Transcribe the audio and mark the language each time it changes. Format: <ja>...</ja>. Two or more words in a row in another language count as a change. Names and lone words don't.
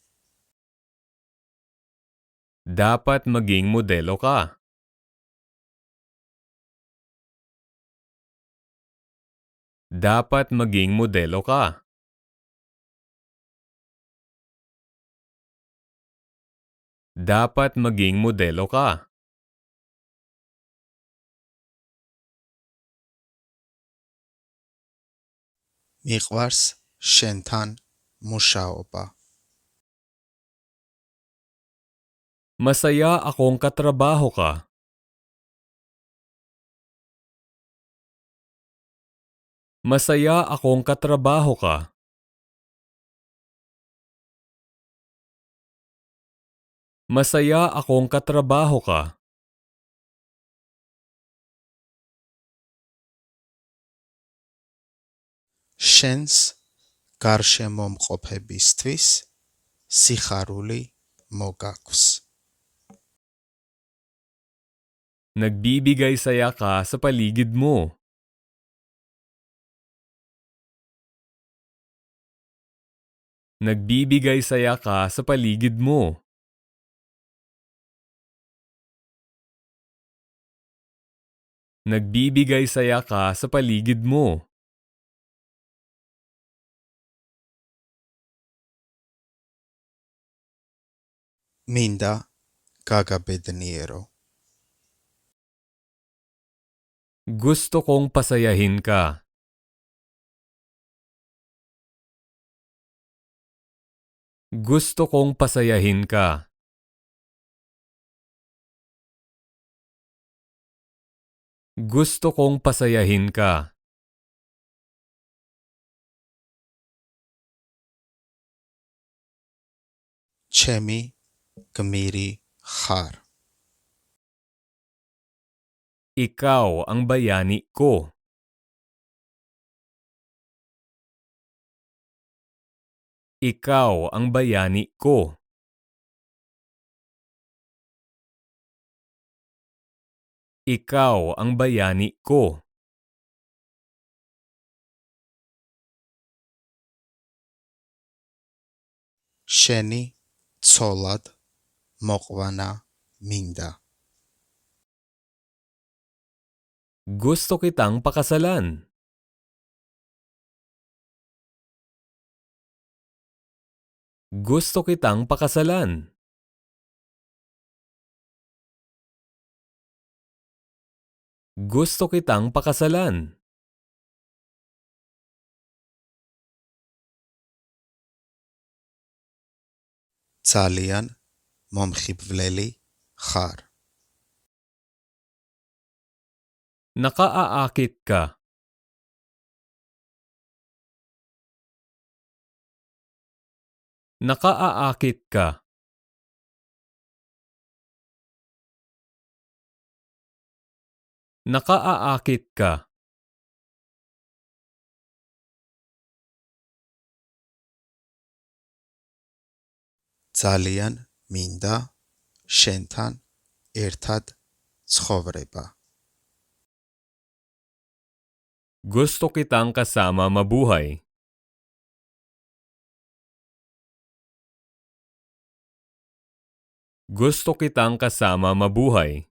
<tl>Dapat maging modelo ka. Dapat maging modelo ka. Dapat maging modelo ka.</tl> <ka>მიყვარს შენთან მუშაობა.</ka> <tl>Masaya akong katrabaho ka. Masaya akong katrabaho ka. Masaya akong katrabaho ka.</tl> <ka>შენს გარშემომყოფებისთვის სიხარული მოგაქვს.</ka> <tl>Nagbibigay saya ka sa paligid mo. Nagbibigay saya ka sa paligid mo. Nagbibigay saya ka sa paligid mo.</tl> <ka>მინდა გაგაბედნიერო.</ka> <tl>Gusto kong pasayahin ka. Gusto kong pasayahin ka. Gusto kong pasayahin ka.</tl> <ka>ჩემი გმირი ხარ.</ka> <tl>Ikaw ang bayani ko. Ikaw ang bayani ko. Ikaw ang bayani ko.</tl> <ka>შენი ცოლად მოყვანა მინდა.</ka> <tl>Gusto kitang pakasalan. Gusto kitang pakasalan. Gusto kitang pakasalan.</tl> <ka>ძალიან მომხიბვლელი ხარ.</ka> <tl>Nakaaakit ka. Nakaaakit ka. Nakaaakit ka.</tl> <ka>ძალიან მინდა შენთან ერთად ცხოვრება.</ka> <tl>Gusto kitang kasama mabuhay. Gusto kitang kasama mabuhay.</tl>